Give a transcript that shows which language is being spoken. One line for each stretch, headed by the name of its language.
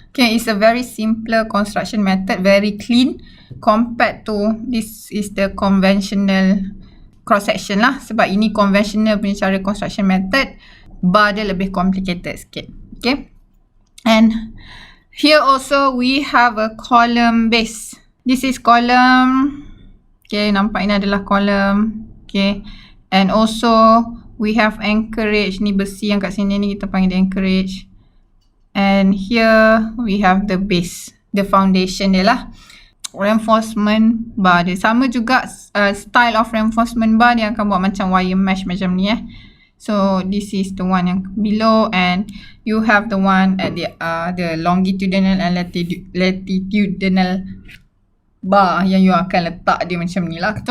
English: Okay, it's a very simpler construction method, very clean compared to this is the conventional cross section lah.
Malay: Sebab ini conventional punya cara construction method, bar dia lebih complicated sikit.
English: Okay, and here also we have a column base. This is column.
Malay: Okay, nampak ini adalah column.
English: Okay, and also we have anchorage.
Malay: Ni besi yang kat sini ni kita panggil anchorage.
English: And here we have the base, the foundation dia lah. Reinforcement bar
Malay: dia sama juga,
English: style of reinforcement bar
Malay: dia akan buat macam
English: wire mesh
Malay: macam ni
English: So this is the one yang below, and you have the one at the longitudinal and latitudinal bar
Malay: yang you akan letak dia macam ni lah.